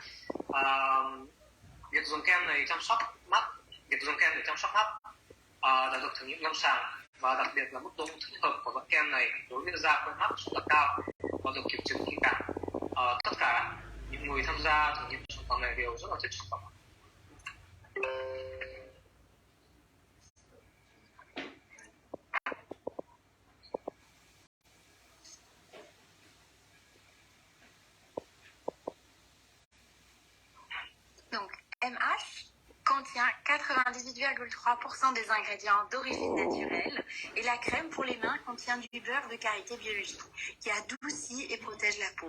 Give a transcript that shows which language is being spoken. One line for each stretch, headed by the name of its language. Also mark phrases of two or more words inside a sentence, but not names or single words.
Vietnamese: Việc dùng kem này chăm sóc mắt, đã được thử nghiệm lâm sàng và đặc biệt là mức độ thích hợp của loại kem này đối với da con mắt rất là cao và được kiểm chứng kỹ càng. Tất cả những người tham gia thử nghiệm sản phẩm này đều rất là thích sản phẩm.
French: Donc, MH contient 98,3% des ingrédients d'origine naturelle et la crème pour les mains contient du beurre de karité biologique qui adoucit et protège la peau.